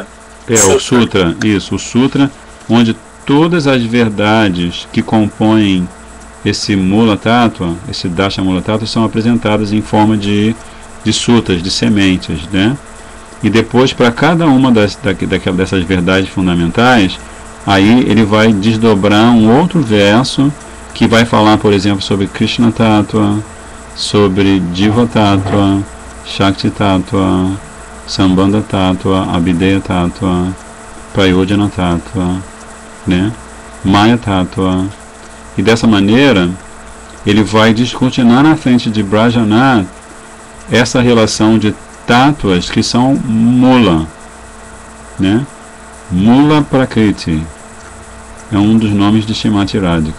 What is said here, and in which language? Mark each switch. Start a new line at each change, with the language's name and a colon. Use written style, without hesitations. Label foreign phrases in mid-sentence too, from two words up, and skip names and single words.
Portuguese: O Sutra, isso, o Sutra, onde todas as verdades que compõem esse
Sanskrit: Mula Tattva,
Portuguese: esse
Sanskrit: Dashamula Tattva,
Portuguese: são apresentadas em forma de sutras, de sementes, né? E depois, para cada uma dessas verdades fundamentais, aí ele vai desdobrar um outro verso que vai falar, por exemplo, sobre
Sanskrit: Krishna Tattva,
Portuguese: sobre
Sanskrit: Diva Tattva, Shakti Tattva, Sambandha Tattva, Abhideya Tattva, Prayojana Tattva,
Portuguese: né?
Sanskrit: Maya Tattva.
Portuguese: E dessa maneira, ele vai descortinar na frente de Brajanath essa relação de tátuas que são Mula, né?
Sanskrit: Mula Prakriti
Portuguese: é um dos nomes de Shrimati Radhika.